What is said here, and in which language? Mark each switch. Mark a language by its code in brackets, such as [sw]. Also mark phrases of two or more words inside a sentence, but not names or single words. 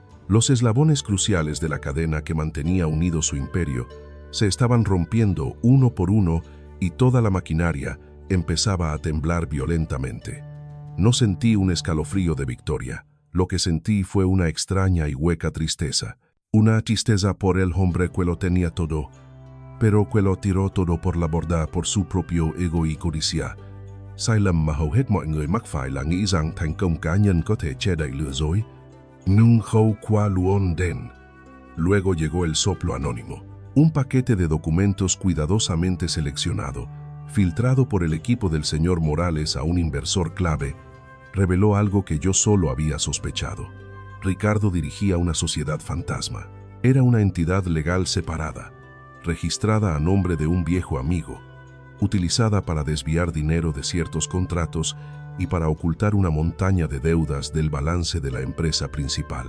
[es] Los eslabones cruciales de la cadena que mantenía unido su imperio se estaban rompiendo uno por uno y toda la maquinaria empezaba a temblar violentamente. No sentí un escalofrío de victoria. Lo que sentí fue una extraña y hueca tristeza. Una tristeza por el hombre que lo tenía todo, pero que lo tiró todo por la borda por su propio ego y codicia. [vi] Sai lầm mà hầu hết mọi người mắc phải là nghĩ rằng thành công cá nhân có thể che đậy lừa dối. Nung khâu qua luon den. [es] Luego llegó el soplo anónimo. Un paquete de documentos cuidadosamente seleccionado, filtrado por el equipo del señor Morales a un inversor clave, reveló algo que yo solo había sospechado. Ricardo dirigía una sociedad fantasma. Era una entidad legal separada, registrada a nombre de un viejo amigo, utilizada para desviar dinero de ciertos contratos y para ocultar una montaña de deudas del balance de la empresa principal.